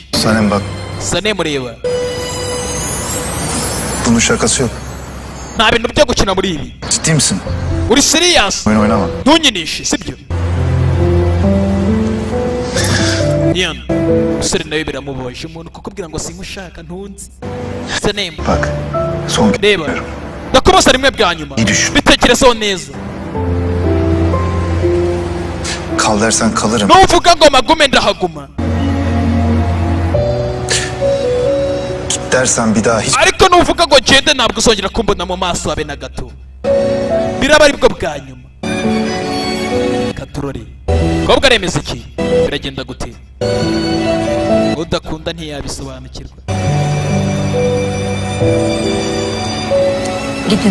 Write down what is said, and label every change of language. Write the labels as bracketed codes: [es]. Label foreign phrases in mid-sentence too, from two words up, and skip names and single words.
[tr] Sanem bak. [rw] Sanem ureba. [tr] Bunun şakası yok. [rw] Nta bintu byo gukina muri ibi. [tr] Ciddi misin? [rw] Uri serious? [tr] Oyun oynama. [rw] Ntunyinishe sibyo? Yan, umusore nawe biramubabaje umuntu kukubwira ngo sinkushaka ntunzi. Sanem, [tr] Bak. Son kez [rw] reba. [tr] diyorum. [rw] Ndakubaza rimwe bwa nyuma. [tr] İyi düşün. [rw] Bitekerezeho neza. [tr] Kal dersen kalırım. [rw] Nuvuga ngo magume ndahaguma. [tr] Git dersen bir daha hiç... [rw] Ariko nuvuga ngo gende ntabwo uzongera kumbona mu maso habe na gato. Biraba aribwo bwa nyuma. Katurore. Kobwa aremeza iki? Biragenda gute? Udakunda ntiyabisobanukirwa. [tr] Gidin.